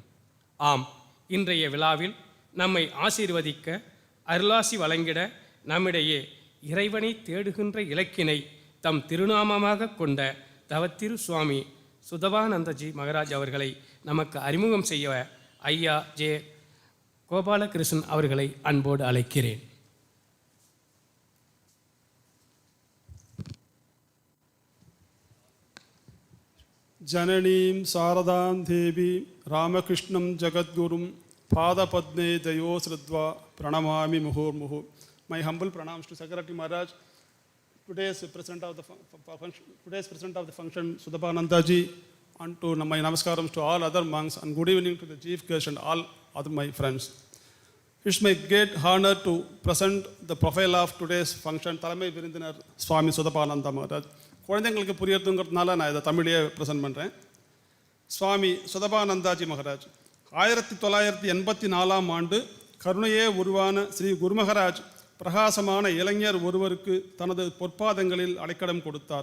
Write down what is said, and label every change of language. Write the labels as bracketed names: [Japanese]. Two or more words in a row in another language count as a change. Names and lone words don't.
[Tamil] ஆம், இன்றைய விழாவில் நம்மை ஆசீர்வதிக்க, அருளாசி வழங்கிட, நம்மிடையே இறைவனை தேடுகின்ற இலக்கினை தம் திருநாமமாக கொண்ட தவத்திரு சுவாமி சுதபானந்தஜி மகராஜ் அவர்களை நமக்கு அறிமுகம் செய்ய ஐயா ஜே கோபாலகிருஷ்ணன் அவர்களை அன்போடு அழைக்கிறேன். [Sanskrit] जननीं शारदां देवी रामकृष्णं जगद्गुरुं पादपद्मे दयो श्रुत्वा प्रणमामि मुहुर्मुहुः. [English] My humble pranams to Secretary Maharaj, today's president of the function, Sudhapanandaji, and to my namaskarams to all other monks, and good evening to the chief guest and all other my friends. It's my great honor to present the profile of today's function, Thalama Virindinar Swami Sudhapananda Maharaj. [Tamil] குழந்தைங்களுக்கு புரியறதுங்கிறதுனால நான் இதை தமிழையே ப்ரெசென்ட் பண்ணுறேன். சுவாமி சுதபானந்தாஜி மகராஜ் 1984 ஆண்டு கருணையே உருவான ஸ்ரீ குருமகராஜ் பிரகாசமான இளைஞர் ஒருவருக்கு தனது பொற்பாதங்களில் அடைக்கலம் கொடுத்தார்.